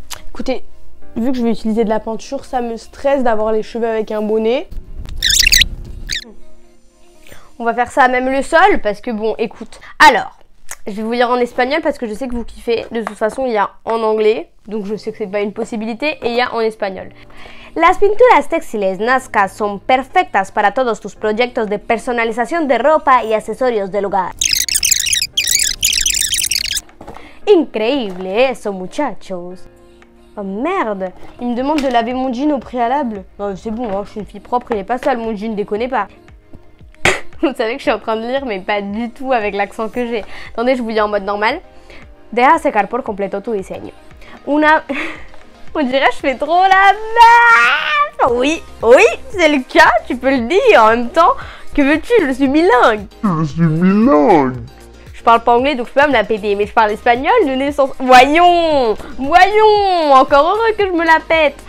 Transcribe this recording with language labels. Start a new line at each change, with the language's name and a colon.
French: Écoutez, vu que je vais utiliser de la peinture, ça me stresse d'avoir les cheveux avec un bonnet. On va faire ça à même le sol parce que bon, écoute. Alors. Je vais vous lire en espagnol parce que je sais que vous kiffez. De toute façon, il y a en anglais, donc je sais que c'est pas une possibilité, et il y a en espagnol.
Spanish: Las pinturas textiles Nazca son perfectas para todos tus proyectos de personalización de ropa y accesorios del hogar. Increíble eso, muchachos.
French: Oh merde, il me demande de laver mon jean au préalable. Non, c'est bon, hein, je suis une fille propre, il est pas sale mon jean, déconnez pas. Vous savez que je suis en train de lire, mais pas du tout avec l'accent que j'ai. Attendez, je vous lis en mode normal.
Spanish: Deja secar por completo tu diseño. Una...
French: On dirait que je fais trop la meuf. Oui, oui, c'est le cas, tu peux le dire. En même temps, que veux-tu, je suis bilingue. Je suis bilingue. Je parle pas anglais, donc je peux pas me la péter, mais je parle espagnol de naissance. Voyons, voyons, encore heureux que je me la pète.